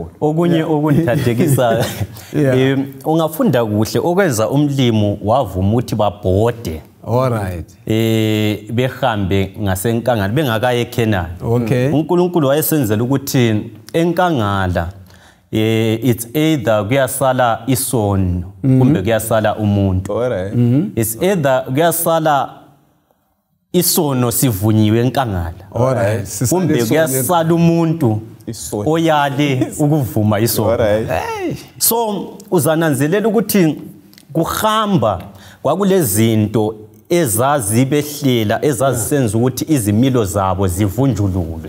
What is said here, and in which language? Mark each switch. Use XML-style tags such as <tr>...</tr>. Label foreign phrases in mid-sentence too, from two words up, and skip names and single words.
<nd>okunye okundithadekisa ungafunda kuhle okwenza umlimo wavuma ukuthi babhode behambe ngasenkangala bengakaye eKenani uNkulunkulu wayesenzela ukuthi enkangala</nd> <en>it's either</en> <nd>kuyasala isono kumbe kuyasala umuntu</nd> <en>it's either</en> <nd>kuyasala isono sivunyiwe enkangala kumbe kuyasala umuntu oyale ukuvuma isono so uzananzelela ukuthi kuhamba kwakulezinto ezazibehlela ezazisenza ukuthi izimilo zabo zivunjululwe</nd>